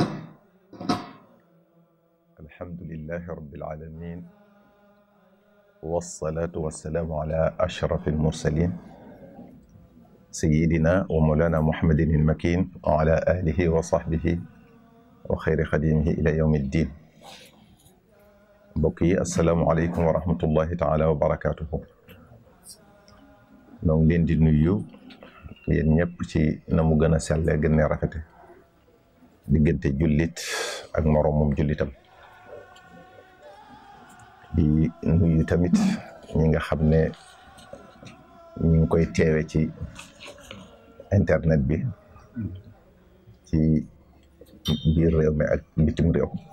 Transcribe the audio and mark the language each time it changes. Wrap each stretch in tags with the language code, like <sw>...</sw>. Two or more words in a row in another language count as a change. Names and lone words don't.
<ar>الحمد لله رب العالمين، والصلاة والسلام على أشرف المرسلين سيدنا ومولانا محمد المكين وعلى آله وصحبه وخير خديمه إلى يوم الدين. بقي السلام عليكم ورحمة الله تعالى وبركاته.</ar> <wo>نون لين دي نيو yéen ñëpp ci na mu gën a sellee gën a rafete diggante jullit ak moroomum jullitam di nuyu tamit ñi nga xam ne ñu ngi koy teewe ci internet bi ci biir réew mi ak bitim réew</wo>